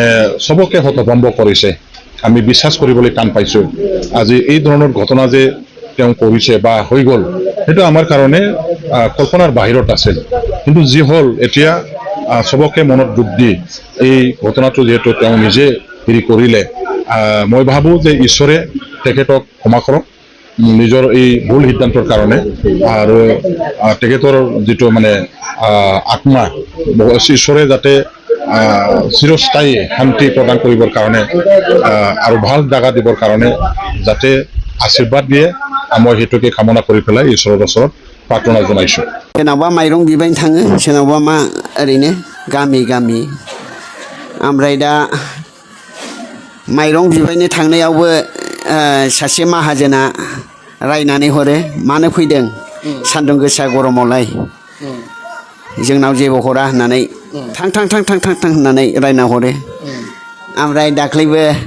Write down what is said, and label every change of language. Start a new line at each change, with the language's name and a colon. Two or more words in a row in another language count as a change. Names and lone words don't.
Assamese: চবকে হতভম্ব কৰিছে আমি বিশ্বাস কৰিবলৈ টান পাইছোঁ আজি এই ধৰণৰ ঘটনা যে তেওঁ কৰিছে বা হৈ গ'ল সেইটো আমাৰ কাৰণে কল্পনাৰ বাহিৰত আছিল কিন্তু যি হ'ল এতিয়া চবকে মনত দুখ দি এই ঘটনাটো যিহেতু তেওঁ নিজে হেৰি কৰিলে মই ভাবোঁ যে ঈশ্বৰে তেখেতক ক্ষমা কৰক নিজৰ এই ভুল সিদ্ধান্তৰ কাৰণে আৰু তেখেতৰ যিটো মানে আত্মা ঈশ্বৰে যাতে চিৰস্থায়ী শান্তি প্ৰদান কৰিবৰ কাৰণে আৰু ভাল জাগা দিবৰ কাৰণে যাতে আশীৰ্বাদ দিয়ে মই সেইটোকে কামনা কৰি পেলাই ঈশ্বৰৰ ওচৰত প্ৰাৰ্থনা জনাইছোঁ
Bodo: सोरनावबा माइरं बिबायनो थाङो सोरनावबा मा ओरैनो गामि ओमफ्राय दा माइरं बिबायनो थांनायावबो सासे माहाजोना रायनानै हरो मानो फैदों सान्दुं गोसा गरमावलाय जोंनाव जेबो हरा होननानै थां होननानै रायना हरो ओमफ्राय दाख्लैबो